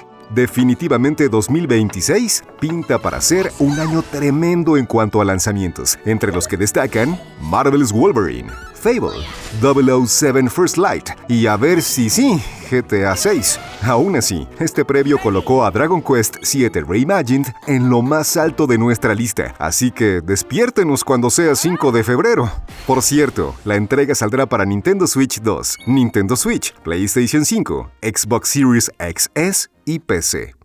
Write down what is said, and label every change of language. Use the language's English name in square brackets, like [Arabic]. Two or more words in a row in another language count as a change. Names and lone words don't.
[Spanish] Definitivamente 2026 pinta para ser un año tremendo en cuanto a lanzamientos, entre los que destacan Marvel's Wolverine, Fable, 007 First Light y a ver si sí, GTA 6. Aún así, este previo colocó a Dragon Quest VII Reimagined en lo más alto de nuestra lista, así que despiértenos cuando sea 5 de febrero. Por cierto, la entrega saldrá para Nintendo Switch 2, Nintendo Switch, PlayStation 5, Xbox Series XS y PC.